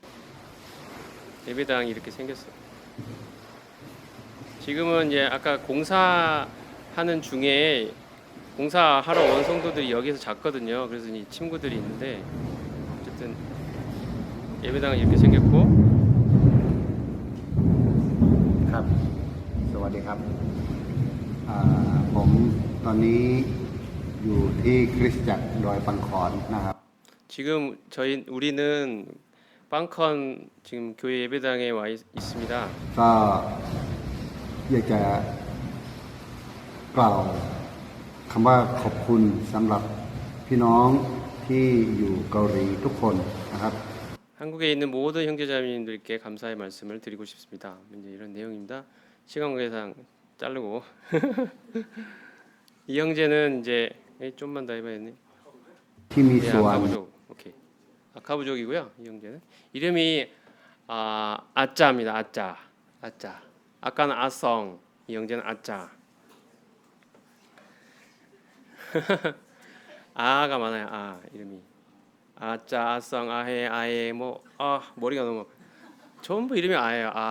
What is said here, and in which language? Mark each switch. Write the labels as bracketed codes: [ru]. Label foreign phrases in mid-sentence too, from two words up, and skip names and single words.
[ko] 예배당이 이렇게 생겼어요. 지금은 이제 아까 공사하는 중에 공사하러 온 성도들이 여기서 잤거든요. 그래서 이 친구들이 있는데 어쨌든 예배당은 이렇게 생겼고 [th] ครับสวัสดีครับผมตอนนี้อยู่ที่คริสตจักรดอยปังขอนนะครับ [ko] 지금 우리는 빵컨 지금 교회 예배당에 와 있습니다. [th] ก็อยากจะกล่าวคำว่าขอบคุณสำหรับพี่น้องที่อยู่เกาหลีทุกคนนะครับ [ko] 한국에 있는 모든 형제자매님들께 감사의 말씀을 드리고 싶습니다. 이제 이런 내용입니다. 시간 관계상 자르고 이 형제는 이제 좀만 더 해봐야겠네. [th] ที่มี [ko] 네, [th] ส่วน [ko] 아카부족. 오케이. 아카부족이고요. 이 형제는 이름이 아짜입니다. 아짜. 아짜. 아까는 아성. 이 형제는 아짜. 아가 많아요. 아 이름이. 아짜, 아성, 아해, 아예 머리가 너무 전부 이름이 아예요.